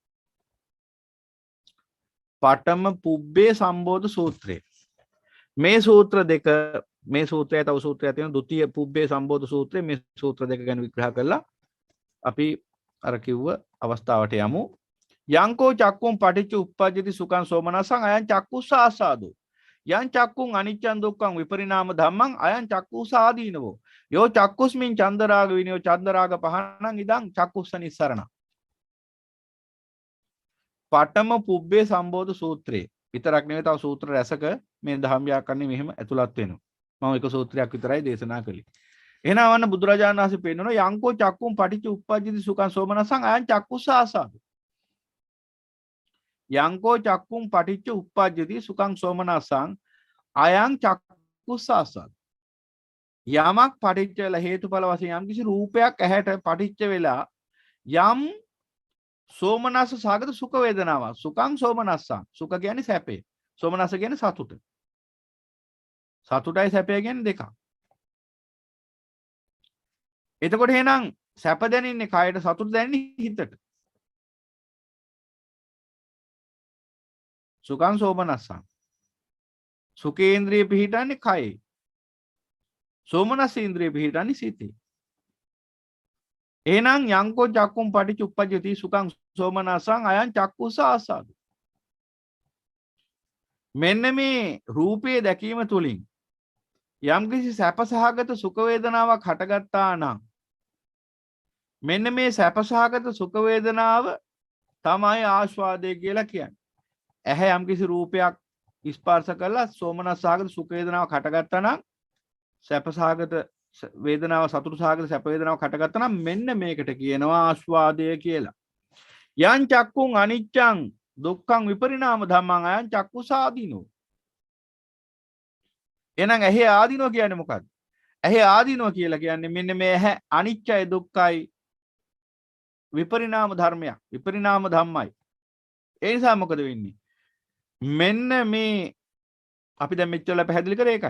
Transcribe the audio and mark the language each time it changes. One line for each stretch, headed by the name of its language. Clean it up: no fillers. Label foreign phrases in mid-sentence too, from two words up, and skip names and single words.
Sinhala: පඨම පුබ්බේ සම්බෝධ සූත්‍රය. මේ සූත්‍ර දෙක මේ සූත්‍රය තව සූත්‍රයක් තියෙනවා. ဒုတိ ය පුබ්බේ සම්බෝධ සූත්‍රය. මේ සූත්‍ර දෙක ගැන විග්‍රහ කළා. අපි අර කිව්ව අවස්ථාවට යමු.
Pali: යංකෝ චක්කුම් පටිච්ච උප්පජ්ජති සුඛං සෝමනසං අයං චක්කුස්ස ආසාදෝ. යං චක්කුං අනිච්චං දුක්ඛං විපරිණාම ධම්මං අයං චක්කුස්ස ආදීනවෝ. යෝ චක්කුස්මින් චන්දරාග විනයෝ චන්දරාග පහනං ඉදං චක්කුස්ස නිස්සරණ.
Sinhala: පඨම පුබ්බේ සම්බෝධ සූත්‍රය. විතරක් නෙවෙයි තව සූත්‍ර රැසක මේ ධම්ම ව්‍යාකරණය මෙහෙම ඇතුළත් වෙනවා. මම එක සූත්‍රයක් විතරයි දේශනා කළේ. එහෙනම් වන්න බුදුරජාණන් වහන්සේ පෙන්නනවා
Pali: යංකෝ චක්කුම් පටිච්ච උප්පජ්ජති සුඛං සෝමනසං අයං චක්කුස්ස ආසාදෝ. යංකෝ චක්කුම් පටිච්ච උප්පජ්ජති සුඛං සෝමනසං අයං චක්කුස්ස ආසාදෝ.
Sinhala: යමක් පටිච්ච වෙලා හේතුඵල වශයෙන් යම් කිසි රූපයක් ඇහැට පටිච්ච වෙලා යම් සෝමනස්ස සාගත සුඛ වේදනාවක්
Pali: සුඛං සෝමනස්සං
Sinhala: සුඛ කියන්නේ සැපේ සෝමනස්ස කියන්නේ සතුට. සතුටයි සැපය කියන්නේ දෙකක්. එතකොට එහෙනම් සැප දැනෙන්නේ කයට සතුට දැනෙන්නේ හිතට.
Pali: සුඛං සෝමනස්සං
Sinhala: සුඛේන්ද්‍රිය පිහිටන්නේ කයේ. සෝමනස්ස ඉන්ද්‍රිය පිහිටන්නේ සිතේ.
Pali: එහෙනම් යංකෝ චක්කුම් පටිච්ච උප්පජ්ජති සුඛං සෝමනසං අයං චක්කුස්ස ආසාදෝ.
Sinhala: මෙන්න මේ රූපයේ දැකීම තුලින් යම් කිසි සැපසහගත සුඛ වේදනාවක් හටගත්තා නම් මෙන්න මේ සැපසහගත සුඛ වේදනාව තමයි ආස්වාදය කියලා කියන්නේ. ඇහැ යම් කිසි රූපයක් ස්පර්ශ කළා සෝමනස්සහගත සුඛ වේදනාවක් හටගත්තා නම් සැපසහගත වේදනාව සතුට සහගත සැප වේදනාවක් හටගත්තා නම් මෙන්න මේකට කියනවා ආස්වාදය කියලා.
Pali: යං චක්කුං අනිච්චං දුක්ඛං විපරිණාම ධම්මං අයං චක්කුසාදීනෝ.
Sinhala: එහෙනම් ඇහි ආදීනෝ කියන්නේ මොකක්ද? ඇහි ආදීනෝ කියලා කියන්නේ මෙන්න මේ ඇහැ අනිච්චයි දුක්ඛයි විපරිණාම ධර්මයක්. විපරිණාම ධම්මයි. ඒ නිසා මොකද වෙන්නේ? මෙන්න මේ අපි දැන් මෙච්චර පැහැදිලි කරේ ඒකයි.